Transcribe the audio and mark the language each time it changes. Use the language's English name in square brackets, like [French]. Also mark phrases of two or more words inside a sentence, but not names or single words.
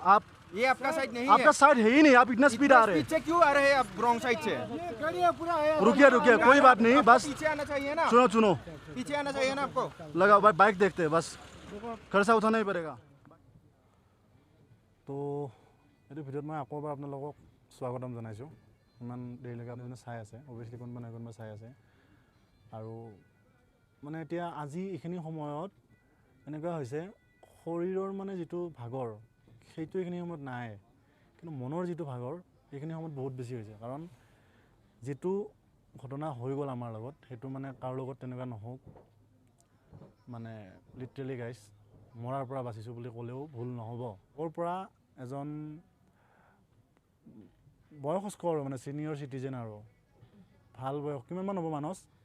[Hindi] आप ये आपका साइड नहीं आपका साइड है ही नहीं आप इतना स्पीड आ रहे हैं पीछे क्यों आ रहे हैं आप रॉन्ग साइड से रुकिए कोई बात नहीं बस पीछे आना चाहिए ना सुनो पीछे आना चाहिए ना आपको लगाओ भाई बाइक देखते हैं बस खर्चा उठाना ही पड़ेगा तो [Assamese] এইটো ভিডিঅ'ত মই আকৌ এবাৰ আপোনালোকক স্বাগতম জনাইছোঁ ইমান দেৰিলৈকে আপুনি চাই আছে অভিয়াছলি কোনোবা চাই আছে আৰু মানে এতিয়া আজি এইখিনি সময়ত এনেকুৱা হৈছে শৰীৰৰ মানে যিটো ভাগৰ সেইটো এইখিনি সময়ত নাই কিন্তু মনৰ যিটো ভাগৰ এইখিনি সময়ত বহুত বেছি হৈছে কাৰণ যিটো ঘটনা হৈ গ'ল আমাৰ লগত সেইটো মানে কাৰো লগত তেনেকুৱা নহওক মানে [English] literally guys [Assamese] মৰাৰ পৰা বাচিছোঁ বুলি ক'লেও ভুল নহ'ব ওৰ পৰা এজন বয়সস্থ আৰু মানে [English] senior citizen [Assamese] আৰু ভাল বয়স কিমানমান হ'ব মানস